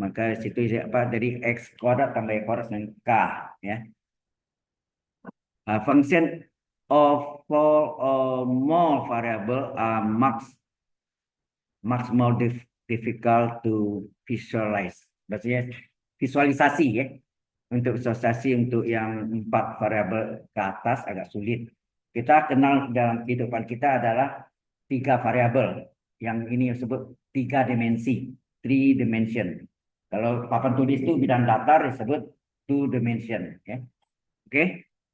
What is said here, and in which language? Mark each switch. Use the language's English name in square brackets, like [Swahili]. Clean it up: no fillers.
[Indonesian] Maka situ apa dari x kuadrat tambah y kuadrat dengan k ya. [English] Function of four or more variable are much more difficult to visualize. [Indonesian] Maksudnya visualisasi ya. Untuk visualisasi untuk yang 4 variabel ke atas agak sulit. Kita kenal dalam kehidupan kita adalah 3 variabel. Yang ini disebut 3 dimensi, 3 dimension. Kalau papan tulis itu bidang datar disebut 2 dimension. Ya. Oke.